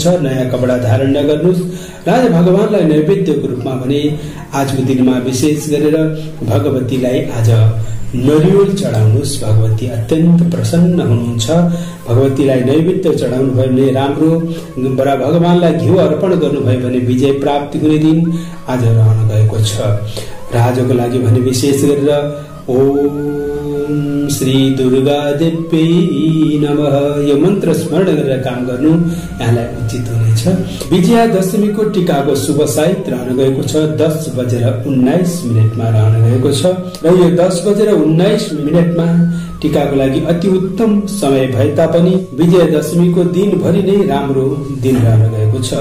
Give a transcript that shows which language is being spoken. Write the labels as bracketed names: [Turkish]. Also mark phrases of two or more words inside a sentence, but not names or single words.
[Nepali] नयाँ कपडा धारण नगर्नुहोस्। राजा भगवानलाई नैवेद्यको रूपमा भने आजको दिनमा विशेष गरेर भगवतीलाई आज नरिवल चढाउनुहोस्। भगवती अत्यन्त प्रसन्न हुनुहुन्छ। भगवतीलाई नैवेद्य चढाउनु भयो भने राम्रो। भगवानलाई घिउ अर्पण गर्नुभयो भने विजय प्राप्ति हुने दिन आज रहन गएको छ। र आजको लागि भने विशेष गरेर [Sanskrit] ओम श्री दुर्गा देव्यै नमः [Nepali] यो मन्त्र स्मरण गरेर काम गर्नु यहाँलाई उचित हुनेछ। विजया दशमीको टीकाको शुभ साहित रहन गएको छ। 10:19 मा रहन गएको छ। र यो 10:19 मा टीकाको लागि अति उत्तम समय भए तापनि विजया दशमीको दिनभरि नै राम्रो दिन रहन गएको छ।